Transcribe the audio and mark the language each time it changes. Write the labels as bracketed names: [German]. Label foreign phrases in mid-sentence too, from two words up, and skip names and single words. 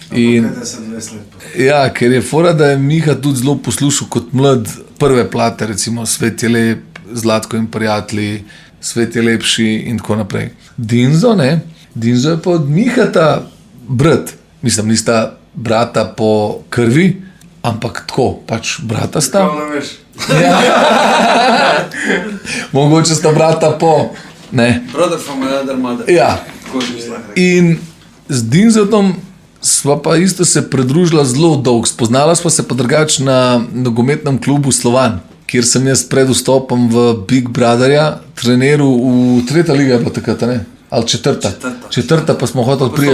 [Slovenian] Ja, ker je fora, da je Miha tudi zelo poslušal kot mlad prve plate, recimo Svet je lep, Zlatko in prijatelji, Svet je lepši in tako naprej. Dinzo je pa od Mihata brat. Mislim, nista brata po krvi, ampak tako, pač brata sta. Ja. Mogoče sta brata po, ne. [English] Brother from another mother. [Slovenian] Ja. In z Dinzotom sva pa isto se pridružila zelo dolgo. Spoznala sva se pa drugače na nogometnem klubu Slovan, kjer sem jaz pred vstopom v Big Brotherja treniral v 3. liga, je bila takrat, ne? Ali 4. 4. pa smo hoteli priti.